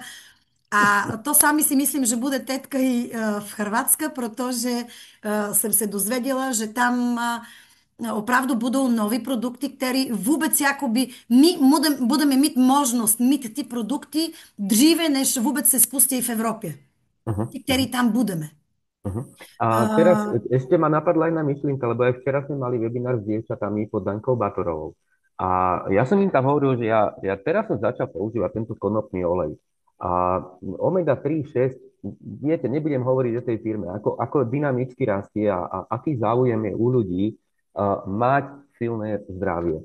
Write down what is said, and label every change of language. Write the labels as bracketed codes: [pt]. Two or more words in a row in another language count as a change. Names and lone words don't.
[cs] A to sami si myslím, že bude teďka i v Chorvatska, protože jsem se dozvěděla, že tam opravdu budou nové produkty, které vůbec jakoby my budeme mít možnost mít ty produkty dříve, než vůbec se spustí v Evropě. Uh-huh, Ty, který tam budeme. uh-huh. [sk] A teraz ešte ma napadla jedna myšlienka, lebo aj včera sme mali webinár s dievčatami pod Dankou Batorovou. A ja som im tam hovoril, že ja teraz som začal používať tento konopný olej. A omega-3, 6, viete, nebudem hovoriť o tej firme, ako dynamicky rastie a aký záujem je u ľudí mať silné zdravie.